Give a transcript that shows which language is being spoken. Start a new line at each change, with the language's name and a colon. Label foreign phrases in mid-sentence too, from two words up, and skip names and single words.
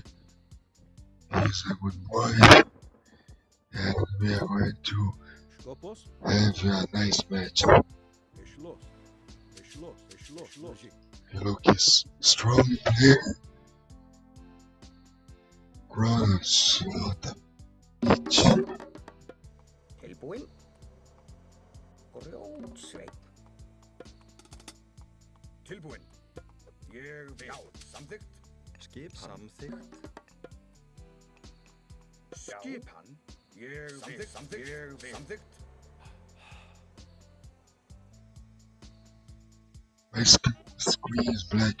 English: He's a good boy, and we are going to have a nice match. He looks strong player. Kronos, what a bitch.
Icelandic: Tilbúinn? Grjótsveinn. Tilbúinn. Ég vil. Já, samþykkt. Samþykkt. Skipan. Ég vil. Samþykkt. Ég vil. Samþykkt.
English: My screen is black.